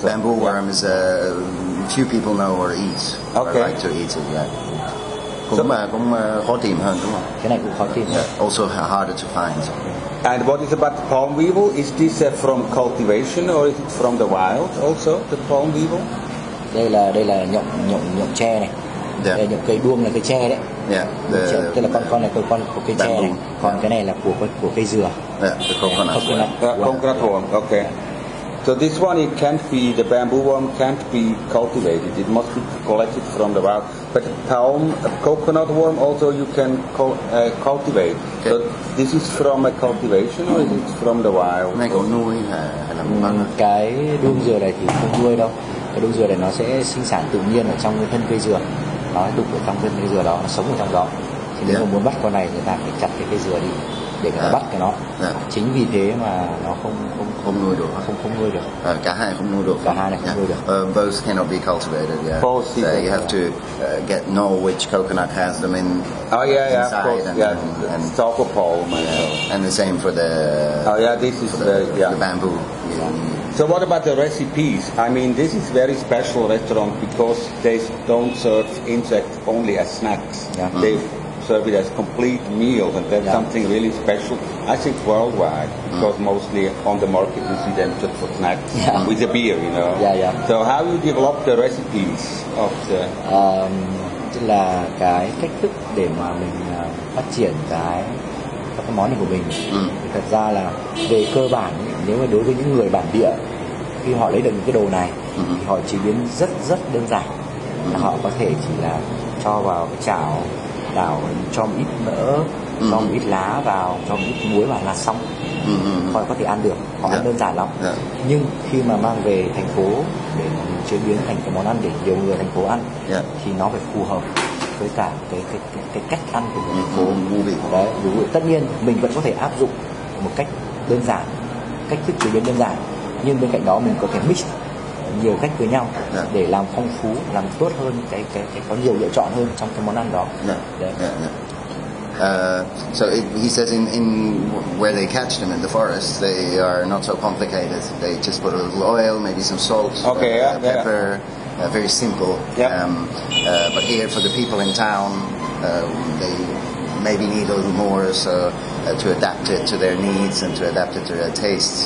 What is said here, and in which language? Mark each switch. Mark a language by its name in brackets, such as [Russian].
[English] Bamboo worm is few people know or eat. Or like to eat it. [Vietnamese] Cũng khó tìm hơn đúng không? Cái này cũng khó tìm. [English] Also harder to find. And what is about palm weevil? Is this from cultivation or is it from the wild also? The palm weevil? [Vietnamese] Đây là nhộng tre này. Đây nhộng cây đuông là cây tre đấy. Tức là con này con của cây tre này. Còn cái này là của cây dừa. [English] The coconut worm. Okay. So this one, the bamboo worm can't be cultivated. It must be collected from the wild. But coconut worm also you can cultivate. Okay. So this is from a cultivation or is it from the wild? [Vietnamese] Này có nuôi hay là cái đuông dừa này thì không nuôi đâu. Cái đuông dừa này nó sẽ sinh sản tự nhiên ở trong cái thân cây dừa. Nó đục ở trong thân cây dừa đó, nó sống ở trong đó. Thì nếu mà muốn bắt con này người ta phải chặt cái cây dừa đi để người ta bắt cái nó. Chính vì thế mà nó không nuôi được. Không nuôi được. Cả hai không nuôi được. Cả hai này không nuôi được. [English] Both cannot be cultivated. Both. So you have to know which coconut has them in. Of course. And stalk palm. And the same for the. This is the bamboo. So what about the recipes? I mean, this is very special restaurant because they don't serve insects only as snacks. They serve it as complete meals, and that's something really special, I think, worldwide, because mostly on the market you see them just for snacks with a beer, you know. So how you develop the recipes of the... [Vietnamese] Tức là cái cách thức để mà mình phát triển các cái món này của mình. Thì thật ra là về cơ bản nếu mà đối với những người bản địa, khi họ lấy được những cái đồ này thì họ chế biến rất rất đơn giản. Là họ có thể chỉ là cho vào cái chảo, đảo, cho một ít mỡ, cho một ít lá vào, cho một ít muối vào là xong. Họ có thể ăn được, họ ăn đơn giản lắm. Nhưng khi mà mang về thành phố để chế biến thành cái món ăn để nhiều người thành phố ăn thì nó phải phù hợp với cả cái cách ăn của người thành phố. Đấy, tất nhiên mình vẫn có thể áp dụng một cách đơn giản, cách thức chế biến đơn giản, nhưng bên cạnh đó mình có thể mix nhiều cách với nhau để làm phong phú, làm tốt hơn, cái có nhiều lựa chọn hơn trong cái món ăn đó. Đấy. [English] So he says in where they catch them in the forest, they are not so complicated. They just put a little oil, maybe some salt, pepper, very simple. But here for the people in town, they maybe need a little more, so to adapt it to their needs and to adapt it to their tastes.